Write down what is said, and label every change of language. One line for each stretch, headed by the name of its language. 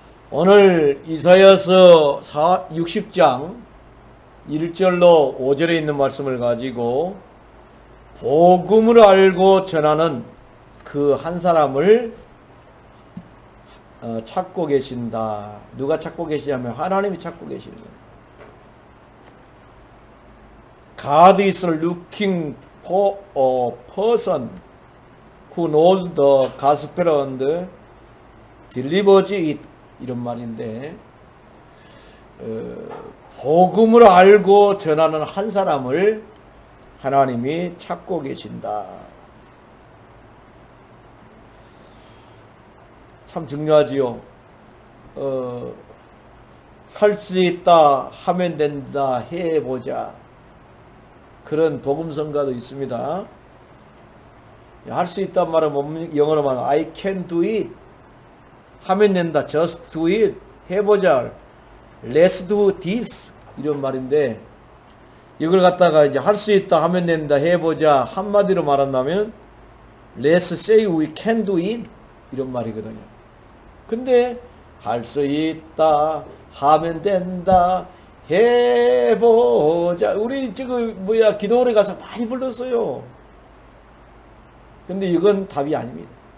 Korean: 오늘 이사야서 60장 1절로 5절에 있는 말씀을 가지고 복음을 알고 전하는 그 한 사람을 찾고 계신다. 누가 찾고 계시냐면 하나님이 찾고 계시는 거예요.
English: God is looking for a person who knows the gospel and delivers it.
Korean: 이런 말인데 복음을 알고 전하는 한 사람을 하나님이 찾고 계신다. 참 중요하지요. 할 수 있다, 하면 된다, 해보자. 그런 복음성가도 있습니다. 할 수 있단 말은 영어로 말하면
English: I can do it.
Korean: 하면 된다.
English: just do it.
Korean: 해보자.
English: let's do this.
Korean: 이런 말인데 이걸 갖다가 이제 할 수 있다, 하면 된다, 해보자. 한마디로 말한다면
English: let's say we can do it.
Korean: 이런 말이거든요. 근데 할 수 있다, 하면 된다, 해보자. 우리 지금 기도 오래 가서 많이 불렀어요. 근데 이건 답이 아닙니다.